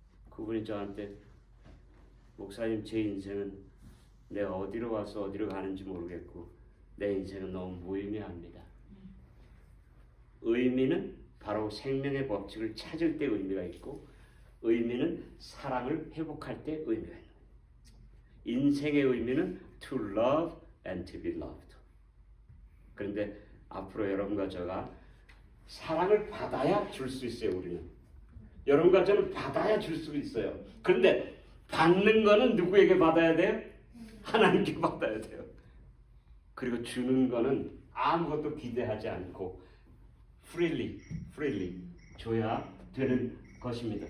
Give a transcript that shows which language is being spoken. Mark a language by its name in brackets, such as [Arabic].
[Korean] 그분이 저한테 목사님 제 인생은 내가 어디로 와서 어디로 가는지 모르겠고 내 인생은 너무 무의미합니다. 의미는 바로 생명의 법칙을 찾을 때 의미가 있고 의미는 사랑을 회복할 때 의미가 있는 거예요. [English] 인생의 의미는 to love and to be loved. [Korean] 그런데 앞으로 여러분과 저가 사랑을 받아야 줄 수 있어요. 우리는 여러분과 저는 받아야 줄 수 있어요. 그런데 받는 거는 누구에게 받아야 돼요? 하나님께 받아야 돼요. 그리고 주는 거는 아무것도 기대하지 않고 freely 줘야 되는 것입니다.